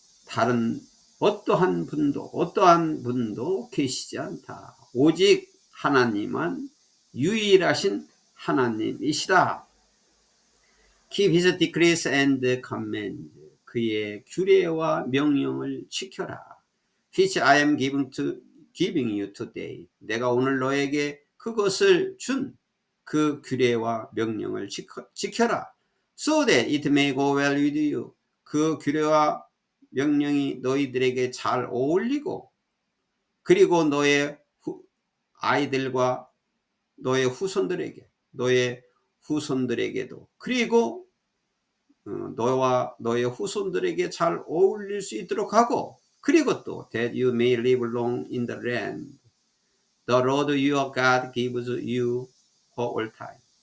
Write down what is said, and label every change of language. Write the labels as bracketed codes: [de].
[ko] 다른 어떠한 분도 계시지 않다. 오직 하나님만 유일하신 하나님이시다. [en] Keep his decrees and command. [ko] 그의 규례와 명령을 지켜라. [en] Which I am giving you today. [ko] 내가 오늘 너에게 그것을 준 그 규례와 명령을 지켜라. [en] So that it may go well with you. [ko] 그 규례와 명령이 너희들에게 잘 어울리고 그리고 너의 아이들과 너의 후손들에게, 너의 후손들에게도, 그리고 너와 너의 후손들에게 잘 어울릴 수 있도록 하고, 그리고 또 [en] that you may live long in the land the Lord your God gives you for all time.